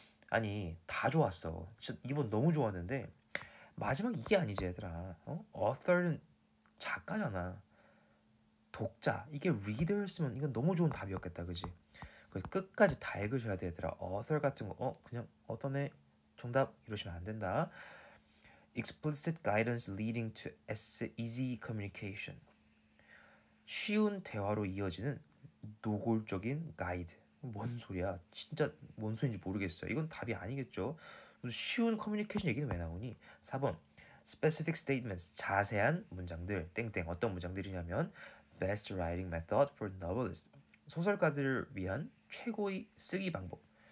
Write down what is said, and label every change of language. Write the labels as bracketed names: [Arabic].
[Korean] 아니 다 좋았어. 진짜 2번 너무 좋았는데 마지막 이게 아니지 얘들아. author는 작가잖아. 독자. 이게 reader였으면 이건 너무 좋은 답이었겠다. 그지? 그래서 끝까지 다 읽으셔야 돼 얘들아. author 같은 거 그냥 어떤 애 정답 이러시면 안 된다. [English] explicit guidance leading to easy communication. [Korean] 쉬운 대화로 이어지는 노골적인 가이드. 뭔 소리야? 진짜 뭔 소리인지 모르겠어요. 이건 답이 아니겠죠. 무슨 쉬운 커뮤니케이션 얘기는 왜 나오니? 4번 specific statements, 자세한 문장들. 땡땡. 어떤 문장들이냐면 best writing method for novelists, 소설가들을 위한 최고의 쓰기 방법.